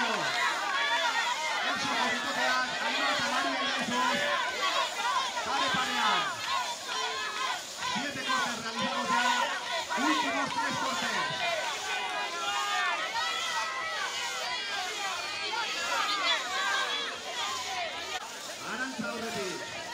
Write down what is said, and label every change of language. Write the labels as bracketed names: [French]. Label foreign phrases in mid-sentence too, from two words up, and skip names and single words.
[Basque] Eltsoko bikoteak Ainhoa eta Maria Iraizoz. [Spanish] Pare-parean. 7 cortes realizados ya. Últimos 3 cortes. [Basque] Arantza horretik.